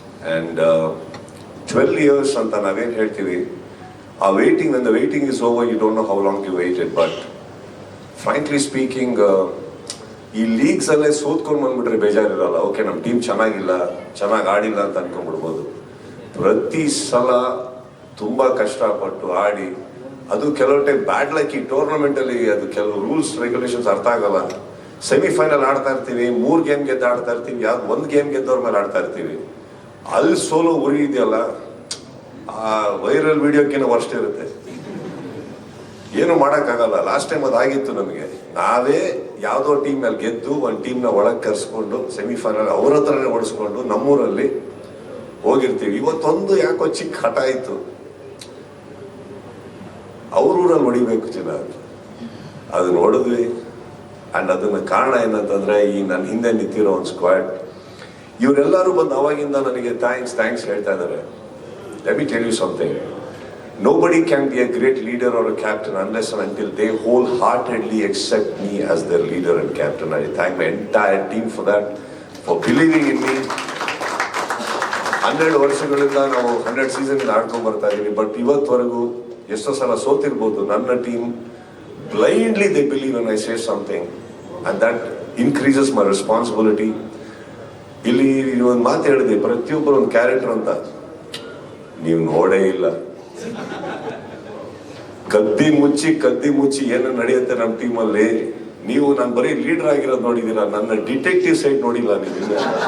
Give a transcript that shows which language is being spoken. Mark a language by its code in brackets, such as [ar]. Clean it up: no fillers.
[en] and 12 years [kn] ಅಂತ ನಾವೇನು ಹೇಳ್ತೀವಿ, ಆ waiting, [en] when the waiting is over, you don't know how long you waited. But frankly speaking, [kn] ಈ leagues ಅಲ್ಲೇ ಸೋತ್ಕೊಂಡು ಬಂದ್ಬಿಟ್ರೆ ಬೇಜಾರಿರಲ್ಲ. ಓಕೆ, ನಮ್ಮ ಟೀಮ್ ಚೆನ್ನಾಗಿ ಆಡಿಲ್ಲ ಅಂತ ಅನ್ಕೊಂಡ್ಬಿಡ್ಬೋದು. ಪ್ರತಿ ಸಲ ತುಂಬ ಕಷ್ಟಪಟ್ಟು ಆಡಿ, ಅದು ಕೆಲವು ಟೈಮ್ ಬ್ಯಾಡ್ ಲಕ್. ಈ ಟೂರ್ನಮೆಂಟಲ್ಲಿ ಅದು ಕೆಲವು ರೂಲ್ಸ್ ರೆಗ್ಯುಲೇಷನ್ಸ್ ಅರ್ಥ ಆಗಲ್ಲ. ಸೆಮಿಫೈನಲ್ ಆಡ್ತಾ ಇರ್ತೀವಿ, 3 ಗೇಮ್ ಗೆದ್ದು ಆಡ್ತಾ ಇರ್ತೀವಿ, ಯಾವ್ದು 1 ಗೇಮ್ ಗೆದ್ದವ್ರ ಮೇಲೆ ಆಡ್ತಾ ಇರ್ತೀವಿ. ಅಲ್ಲಿ ಸೋಲು ಉರಿ ಇದೆಯಲ್ಲ, ಆ ವೈರಲ್ ವಿಡಿಯೋಕ್ಕಿಂತ ವರ್ಷ ಇರುತ್ತೆ. ಏನು ಮಾಡೋಕ್ಕಾಗಲ್ಲ. ಲಾಸ್ಟ್ ಟೈಮ್ ಅದಾಗಿತ್ತು ನಮಗೆ. ನಾವೇ ಯಾವುದೋ ಟೀಮ್ ಮೇಲೆ ಗೆದ್ದು ಒಂದು ಟೀಮ್ನ ಒಳಗೆ ಕರೆಸ್ಕೊಂಡು ಸೆಮಿಫೈನಲ್ ಅವ್ರ ಹತ್ರನೇ ಓಡಿಸ್ಕೊಂಡು ನಮ್ಮೂರಲ್ಲಿ ಹೋಗಿರ್ತೀವಿ. ಇವತ್ತೊಂದು ಯಾಕೋ ಚಿಕ್ಕ ಹಠ ಆಯಿತು, ಅವ್ರ ಊರಲ್ಲಿ ಹೊಡಿಬೇಕು ಜನ. ಅದು ನೋಡಿದ್ವಿ. ಆ್ಯಂಡ್ ಅದನ್ನ ಕಾರಣ ಏನಂತಂದ್ರೆ, ಈ ನನ್ನ ಹಿಂದೆ ನಿಂತಿರೋ ಒಂದು ಸ್ಕ್ವಾಡ್, ಇವರೆಲ್ಲರೂ ಬಂದು ಅವಾಗಿಂದ ನನಗೆ ಥ್ಯಾಂಕ್ಸ್ ಹೇಳ್ತಾ ಇದ್ದಾರೆ. [en] Let me tell you something. Nobody can be a great leader or a captain unless and until they wholeheartedly accept me as their leader and captain. I thank my entire team for that, for believing in me. [kn] 12 ವರ್ಷಗಳಿಂದ ನಾವು 100 season ಆಡ್ಕೊಂಡು ಬರ್ತಾ ಇದ್ದೀನಿ. But ಇವತ್ತವರೆಗೂ ಎಷ್ಟೋ ಸಲ ಸೋತಿರ್ಬೋದು, ನನ್ನ team [en] blindly they believe when I say something, and that increases my responsibility. [kn] ಇಲ್ಲಿ ಒಂದು ಮಾತು ಹೇಳಿದೆ, ಪ್ರತಿಯೊಬ್ಬರು ಒಂದು ಕ್ಯಾರೆಕ್ಟರ್ ಅಂತ. ನೀವು ನೋಡೇ ಇಲ್ಲ. ಕದ್ದಿ ಮುಚ್ಚಿ ಏನು ನಡೆಯುತ್ತೆ ನಮ್ಮ ಟೀಮಲ್ಲಿ. ನೀವು ನಾನು ಬರೀ ಲೀಡರ್ ಆಗಿರೋದು ನೋಡಿದ್ದೀರಾ, ನನ್ನ ಡಿಟೆಕ್ಟಿವ್ ಸೈಡ್ ನೋಡಿಲ್ಲ ನೀವು.